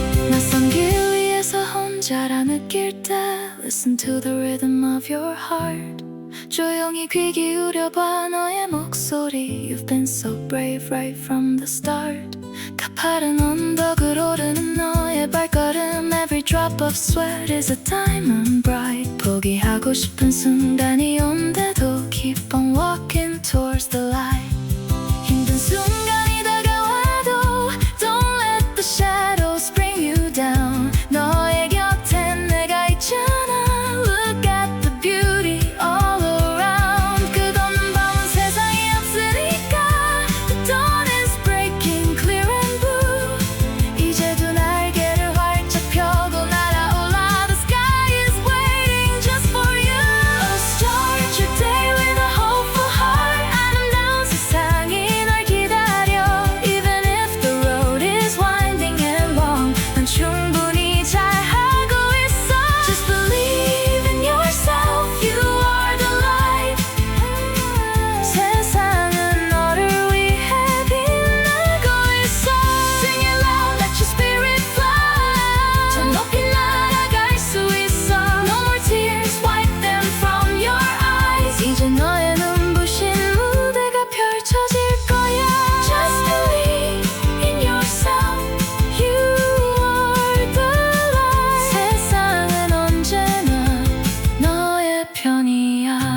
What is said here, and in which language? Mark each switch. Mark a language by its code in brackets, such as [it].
[ko] 낯선 길 위에서 혼자라 느낄 때 [en] Listen to the rhythm of your heart. [ko] 조용히 귀 기울여봐 너의 목소리. [en] You've been so brave right from the start. [ko] 가파른 언덕을 오르는 너의 발걸음. [en] Every drop of sweat is a diamond bright. [ko] 포기하고 싶은 순간이 온데도 [en] Keep on walking towards the light. [ko] 힘든 순간이 다가와도 [en] Don't let the shadows bring you down. [ko] 너의 곁엔 내가 있잖아. [en] Look at the beauty all around. [ko] 끝없는 밤은 세상에 없으니까. [en] The dawn is breaking clear and blue. [ko] 이제 두 날개를 활짝 펴고 날아올라. [en] The sky is waiting just for you. Oh, start your day with a hopeful heart. [ko] 아름다운 세상이 널 기다려. [en] Even if the road is winding and long, [ko] 넌 충분히 잘하고 있어. [en] Just believe in yourself. You are the light. [ko] 세상은 너를 위해 빛나고 있어. [en] Sing it loud, let your spirit fly. [ko] 저 높이 날아갈 수 있어. [en] No more tears, wipe them from your eyes. [ko] 이제 너의 눈부신 무대가 펼쳐질 거야. [en] Just believe in yourself. You are the light. [ko] 세상은 언제나 너의 편이야.